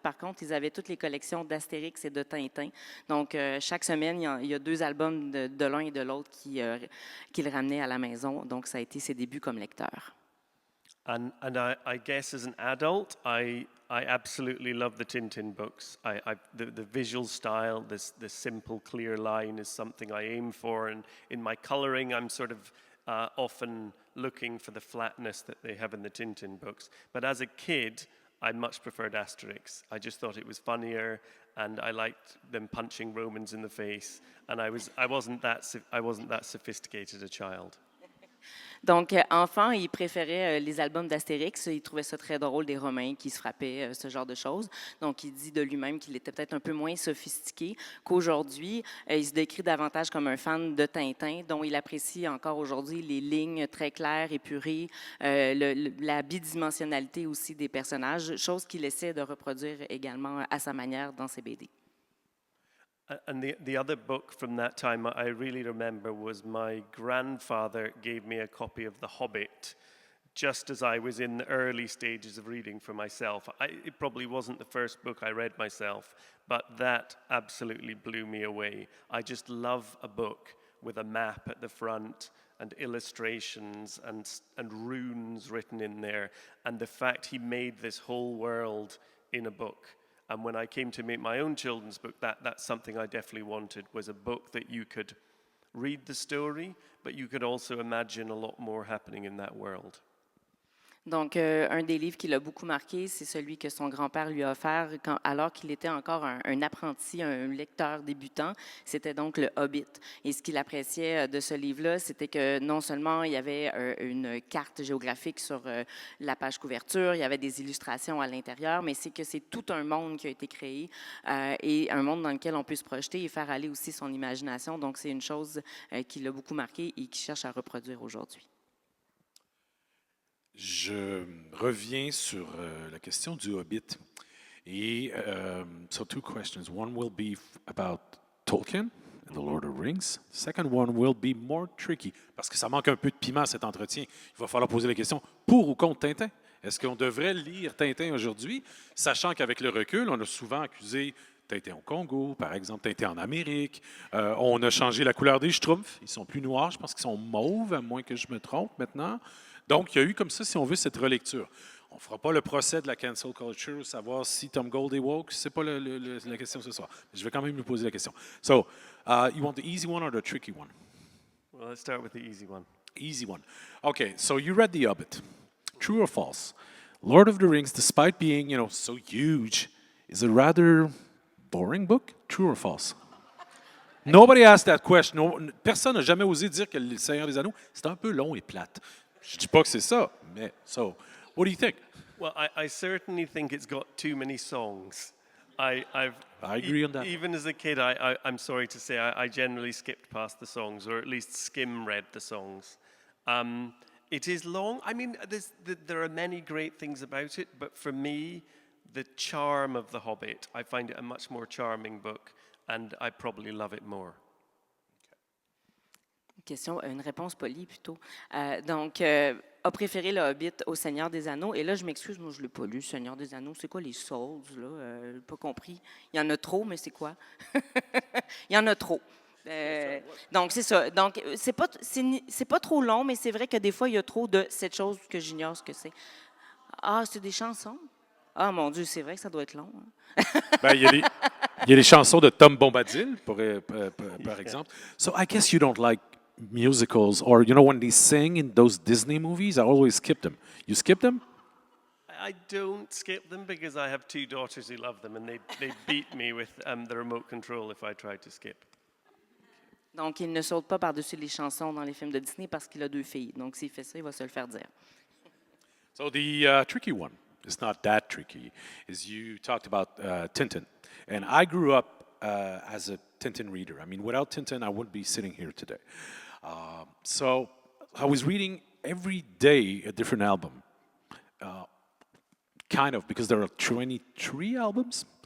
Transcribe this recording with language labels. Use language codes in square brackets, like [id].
[fr] Par contre, ils avaient toutes les collections d'Astérix et de Tintin. Donc, chaque semaine, il y a 2 albums de l'un et de l'autre qu'ils ramenaient à la maison. Donc, ça a été ses débuts comme lecteur. [en] And I guess as an adult, I absolutely love the Tintin books. The visual style, the simple, clear line is something I aim for. And in my coloring, I'm sort of often looking for the flatness that they have in the Tintin books. But as a kid, I much preferred Asterix. I just thought it was funnier, and I liked them punching Romans in the face. And I wasn't that sophisticated a child. [fr] Donc, enfant, il préférait les albums d'Astérix. Il trouvait ça très drôle, des Romains qui se frappaient, ce genre de choses. Donc, il dit de lui-même qu'il était peut-être un peu moins sophistiqué qu'aujourd'hui. Il se décrit davantage comme un fan de Tintin, dont il apprécie encore aujourd'hui les lignes très claires, épurées, la bidimensionnalité aussi des personnages, chose qu'il essaie de reproduire également à sa manière dans ses BD. [en] And the other book from that time I really remember was my grandfather gave me a copy of The Hobbit just as I was in the early stages of reading for myself. It probably wasn't the first book I read myself, but that absolutely blew me away. I just love a book with a map at the front and illustrations and runes written in there, and the fact he made this whole world in a book. And when I came to make my own children's book, that's something I definitely wanted, was a book that you could read the story, but you could also imagine a lot more happening in that world. [fr] Donc, un des livres qui l'a beaucoup marqué, c'est celui que son grand-père lui a offert alors qu'il était encore un apprenti, un lecteur débutant. C'était donc le Hobbit. Et ce qu'il appréciait de ce livre-là, c'était que non seulement il y avait une carte géographique sur la page couverture, il y avait des illustrations à l'intérieur, mais c'est que c'est tout un monde qui a été créé et un monde dans lequel on peut se projeter et faire aller aussi son imagination. Donc, c'est une chose qui l'a beaucoup marqué et qu'il cherche à reproduire aujourd'hui. Je reviens sur la question du Hobbit. Et so 2 questions. [en] One will be about Tolkien and the Lord of the Rings. The second one will be more tricky, [fr] parce que ça manque un peu de piment à cet entretien. Il va falloir poser la question, pour ou contre Tintin? Est-ce qu'on devrait lire Tintin aujourd'hui, sachant qu'avec le recul, on a souvent accusé Tintin au Congo, par exemple, Tintin en Amérique. On a changé la couleur des Schtroumpfs. Ils sont plus noirs, je pense qu'ils sont mauves, à moins que je me trompe maintenant. Donc, il y a eu comme ça, si on veut, cette relecture. On ne fera pas le procès de la cancel culture, savoir si Tom Gold est woke. Ce n'est pas la question ce soir. Mais je vais quand même lui poser la question. [en] So, you want the easy one or the tricky one? Well, let's start with the easy one. Easy one. Okay, so you read The Hobbit. True or false? Lord of the Rings, despite being, so huge, is a rather boring book? True or false? Nobody asked that question. [fr] No, personne n'a jamais osé dire que Le Seigneur des Anneaux, c'est un peu long et plate. Je dis pas que c'est ça, mais [en] so, what do you think? Well, I certainly think it's got too many songs. I agree on that. Even as a kid, I'm sorry to say, I generally skipped past the songs, or at least skim read the songs. It is long. I mean, there are many great things about it, but for me, the charm of The Hobbit, I find it a much more charming book, and I probably love it more. [fr] Une réponse polie plutôt. Donc, a préféré le Hobbit au Seigneur des Anneaux. Et là, je m'excuse, moi, je ne l'ai pas lu, Seigneur des Anneaux. C'est quoi les Souls, là? Je n'ai pas compris. Il y en a trop, mais c'est quoi? Il y en a trop. Donc, c'est ça. Donc, c'est pas trop long, mais c'est vrai que des fois, il y a trop de cette chose que j'ignore ce que c'est. Ah, c'est des chansons? Ah, mon Dieu, c'est vrai que ça doit être long. Hein? Ben, il y a les chansons de Tom Bombadil, par exemple. [en] So I guess you don't like musicals, or you know when they sing in those Disney movies, I always skip them. You skip them? I don't skip them because I have two daughters who love them, and they beat me with the remote control if I try to skip. [fr] Donc, il ne saute pas par-dessus les chansons dans les films de Disney parce qu'il a 2 filles. Donc, s'il fait ça, il va se le faire dire. [en] So the tricky one, it's not that tricky, is you talked about Tintin. And I grew up as a Tintin reader. I mean, without Tintin, I wouldn't be sitting here today. So I was reading every day a different album, kind of, because there are 23 albums.